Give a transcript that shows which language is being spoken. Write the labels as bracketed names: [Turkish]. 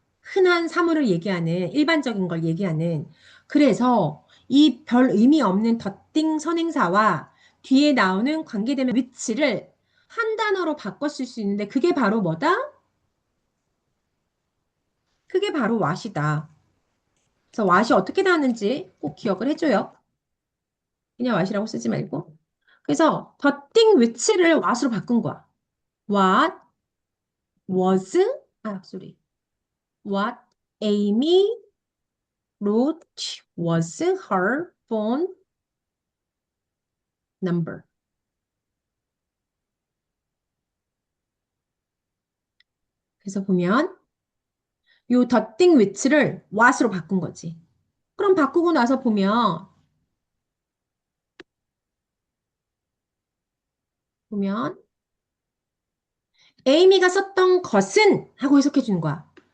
[Korean] 흔한 사물을 얘기하는 일반적인 걸 얘기하는. 그래서 이 별 의미 없는 덧띵 선행사와 뒤에 나오는 관계되면 위치를 한 단어로 바꿔 쓸 수 있는데 그게 바로 뭐다? 그게 바로 what이다. 그래서 what이 어떻게 나왔는지 꼭 기억을 해줘요. 그냥 what이라고 쓰지 말고. 그래서 덧띵 위치를 what으로 바꾼 거야. [English] What was, sorry. What Amy wrote was her phone number. [Korean] 그래서 보면 요 덧띵 위치를 what으로 바꾼 거지. 그럼 바꾸고 나서 보면 에이미가 썼던 것은 하고 해석해 주는 거야.